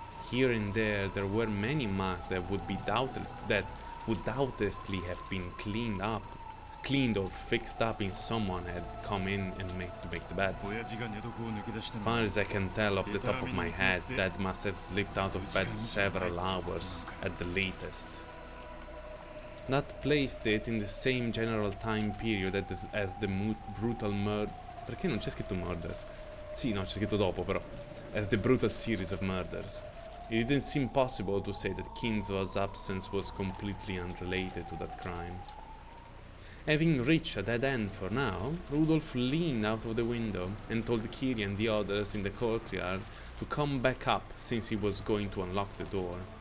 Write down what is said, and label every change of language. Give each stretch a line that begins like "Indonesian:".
English: Here and there were many marks that would doubtlessly have been cleaned or fixed up in someone had come in and make the beds. As far as I can tell off the top of my head, Dad must have slipped out of bed several hours at the latest. That placed it in the same general time period as the brutal murder.
Italian: Perché non c'è scritto murders? Sì, no, c'è scritto dopo però.
English: As the brutal series of murders. It didn't seem possible to say that Kinzo's absence was completely unrelated to that crime. Having reached a dead end for now, Rudolph leaned out of the window and told Kiri and the others in the courtyard to come back up since he was going to unlock the door.